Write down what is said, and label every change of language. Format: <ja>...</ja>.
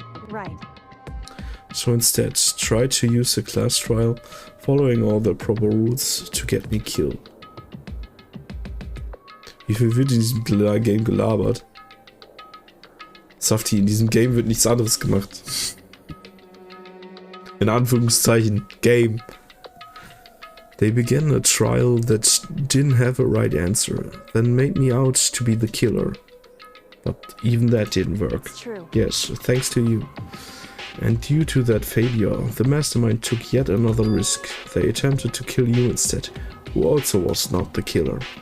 <en>Right. So instead, try to use the class trial, following all the proper rules, to get me killed.</en> <de>Wie viel wird in diesem Game gelabert? Safti, in diesem Game wird nichts anderes gemacht. In Anführungszeichen, Game.</de> <en>They began a trial that didn't have a right answer, then made me out to be the killer. But even that didn't work. It's true. Yes, thanks to you. And due to that failure, the mastermind took yet another risk. They attempted to kill you instead, who also was not the killer.</en>